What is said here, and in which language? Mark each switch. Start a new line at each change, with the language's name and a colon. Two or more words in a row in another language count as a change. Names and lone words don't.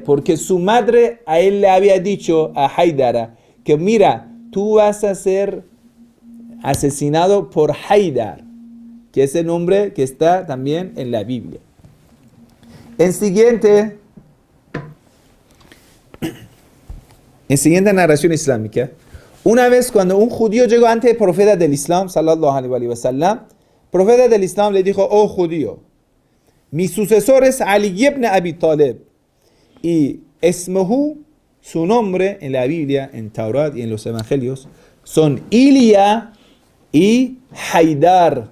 Spanish: Porque su madre a él le había dicho a Haidara que mira, tú vas a ser asesinado por Haidar, que es el nombre que está también en la Biblia. En siguiente narración islámica, una vez cuando un judío llegó ante el profeta del Islam,
Arabic: صلى الله عليه وسلم,
Spanish: el profeta del Islam le dijo, oh judío, mi sucesor es Ali ibn Abi Talib, y Esmuhu, su nombre en la Biblia, en Taurat y en los Evangelios, son Ilia y Haidar.